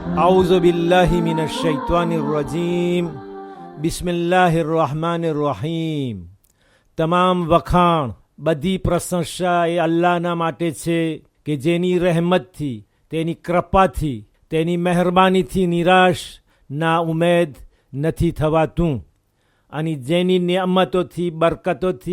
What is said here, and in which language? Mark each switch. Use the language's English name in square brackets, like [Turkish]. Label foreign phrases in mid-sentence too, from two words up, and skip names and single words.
[Arabic] أعوذ بالله من الشيطان الرجيم بسم الله الرحمن الرحيم. [Gujarati] તમામ વખાણ, બધી પ્રશંસા એ અલ્લાહના માટે છે કે જેની રહેમતથી, તેની કૃપાથી, તેની મહેરબાનીથી નિરાશ ના ઉમેદ નથી થવાતું અને જેની નિયમતોથી, બરકતોથી,